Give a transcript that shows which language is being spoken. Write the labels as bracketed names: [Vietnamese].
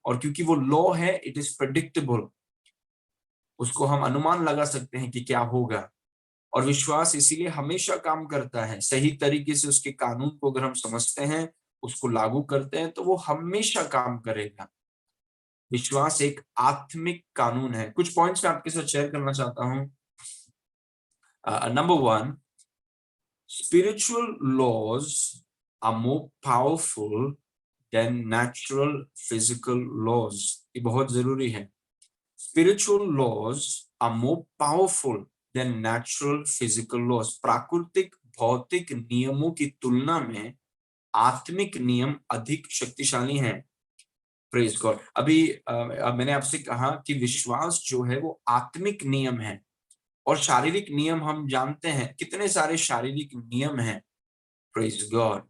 [Hindi] और क्योंकि वो लॉ है, [English] It is predictable. [Hindi] उसको हम अनुमान लगा सकते हैं कि क्या होगा। और विश्वास इसीलिए हमेशा काम करता है। सही तरीके से उसके कानून को अगर हम समझते हैं, उसको लागू करते हैं, तो वो हमेशा काम करेगा। विश्वास एक आत्मिक कानून है। कुछ पॉइंट्स मैं आपके साथ शेयर करना चाहता हूं। [English] Number 1, spiritual laws are more powerful than natural physical laws. ये बहुत जरूरी है। Spiritual laws are more powerful than natural physical laws. [Hindi] प्राकृतिक भौतिक नियमों की तुलना में आत्मिक नियम अधिक शक्तिशाली हैं। [English] Praise God. [Hindi] अभी मैंने आपसे कहा कि विश्वास जो है वो आत्मिक नियम है और शारीरिक नियम हम जानते हैं कितने सारे शारीरिक नियम हैं। [English] Praise God.